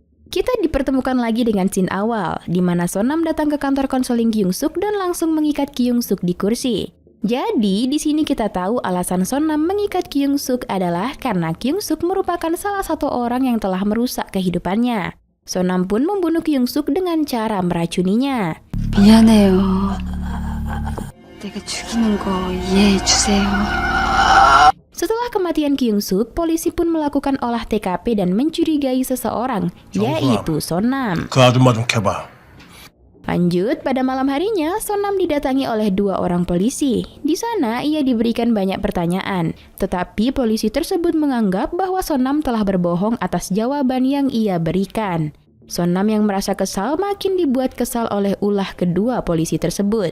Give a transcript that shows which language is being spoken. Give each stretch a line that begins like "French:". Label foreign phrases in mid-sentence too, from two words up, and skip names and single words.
Indonesian: Kita dipertemukan lagi dengan scene awal, di mana Sonam datang ke kantor konseling Kyung Suk dan langsung mengikat Kyung Suk di kursi. Jadi, di sini kita tahu alasan Sonam mengikat Kyung Suk adalah karena Kyung Suk merupakan salah satu orang yang telah merusak kehidupannya. Sonam pun membunuh Kyung Suk dengan cara meracuninya.
Korean: 미안해요. 내가 죽이는 거 이해해 주세요.
Indonesian: Setelah kematian Kyung Suk, polisi pun melakukan olah TKP dan mencurigai seseorang, yaitu Sonam.
Korean: 그 아줌마 좀 캐봐.
Indonesian: Lanjut, pada malam harinya, Sonam didatangi oleh 2 orang polisi. Di sana, ia diberikan banyak pertanyaan. Tetapi polisi tersebut menganggap bahwa Sonam telah berbohong atas jawaban yang ia berikan. Sonam yang merasa kesal makin dibuat kesal oleh ulah kedua polisi tersebut.